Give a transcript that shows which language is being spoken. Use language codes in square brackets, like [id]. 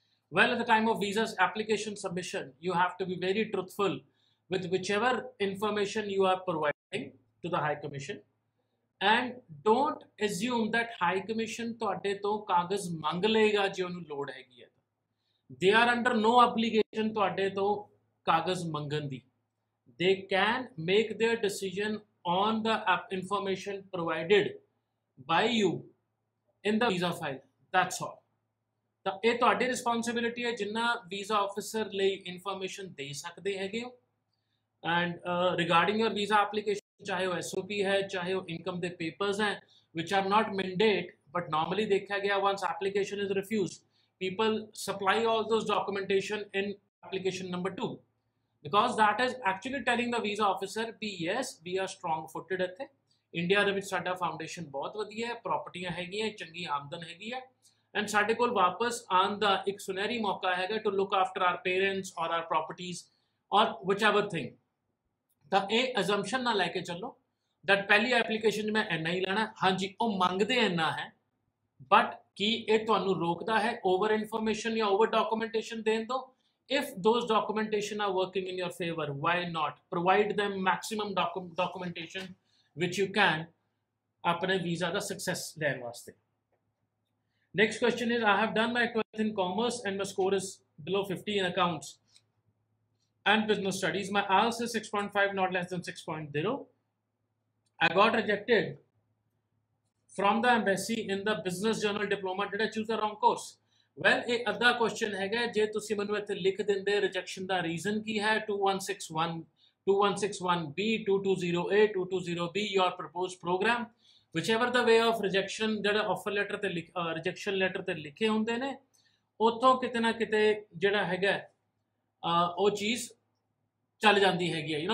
[en] Well, at the time of visa's application submission, you have to be very truthful with whichever information you are providing to the High Commission, and don't assume that High Commission [pa] ਤੁਹਾਡੇ ਤੋਂ ਕਾਗਜ਼ ਮੰਗ ਲਏਗਾ ਜੇ ਉਹਨੂੰ ਲੋੜ ਹੈਗੀ ਹੈ. [en] They are under no obligation [pa] ਤੁਹਾਡੇ ਤੋਂ ਕਾਗਜ਼ ਮੰਗਣ ਦੀ. [en] They can make their decision on the information provided by you in the visa file. That's all. [pa] ਤਾਂ ਇਹ ਤੁਹਾਡੀ ਰਿਸਪੌਂਸਿਬਿਲਿਟੀ ਹੈ ਜਿੰਨਾ ਵੀਜ਼ਾ ਆਫਿਸਰ ਲਈ ਇਨਫੋਰਮੇਸ਼ਨ ਦੇ ਸਕਦੇ ਹੈਗੇ ਹੋ. [en] And regarding your visa application, [hi] चाहे वो SOP है चाहे वो इनकम के पेपर्स हैं [en] which are not mandate, but normally [hi] देखा गया [en] once application is refused, people supply all those documentation in application number 2, because that is actually telling the visa officer भी yes we are strong footed [pa] ਇੱਥੇ India ਦੇ ਵਿੱਚ ਸਾਡਾ foundation ਬਹੁਤ ਵਧੀਆ ਹੈ, ਪ੍ਰਾਪਰਟੀਆਂ ਹੈਗੀਆਂ, ਚੰਗੀ ਆਮਦਨ ਹੈਗੀ ਹੈ, ਐਂਡ ਸਾਡੇ ਕੋਲ ਵਾਪਸ ਆਉਣ ਦਾ ਇੱਕ ਸੁਨਹਿਰੀ ਮੌਕਾ ਹੈਗਾ [en] to look after our parents or our properties or whichever thing. [pa] ਤਾਂ ਇਹ ਅਜ਼ੰਪਸ਼ਨ ਨਾ ਲੈ ਕੇ ਚੱਲੋ that ਪਹਿਲੀ ਐਪਲੀਕੇਸ਼ਨ 'ਚ ਮੈਂ ਇੰਨਾ ਹੀ ਲੈਣਾ, ਹਾਂਜੀ ਉਹ ਮੰਗਦੇ ਇੰਨਾ ਹੈ बट की ये तुहानू रोकता है ओवर इन्फॉर्मेशन या ओवर डॉक्यूमेंटेशन देन तो? [en] If those documentation are working in your favor, why not provide them maximum documentation which you can [hi] अपने visa का success लेने वास्ते. [en] Next question is, I have done my 12th in commerce and my score is below 50 in accounts and business studies. My IELTS is 6.5, not less than 6.0. I got rejected from the embassy in the business journal diploma. Did I choose the wrong course? [pa] Well ਇਹ ਅੱਧਾ question ਹੈਗਾ, ਜੇ ਤੁਸੀਂ ਮੈਨੂੰ ਇੱਥੇ ਲਿਖ ਦਿੰਦੇ rejection ਦਾ reason ਕੀ ਹੈ, 2161 2161B 220A 220B [en] your proposed program, whichever the way of rejection [pa] ਜਿਹੜਾ ਆਫਰ ਲੈਟਰ ਤੇ ਰਿਜੈਕਸ਼ਨ ਲੈਟਰ ਤੇ ਲਿਖੇ ਹੁੰਦੇ ਨੇ, ਉੱਥੋਂ ਕਿਤੇ ਨਾ ਕਿਤੇ ਜਿਹੜਾ ਹੈਗਾ ਉਹ ਚੀਜ਼ ਚੱਲ ਜਾਂਦੀ ਹੈਗੀ ਹੈ.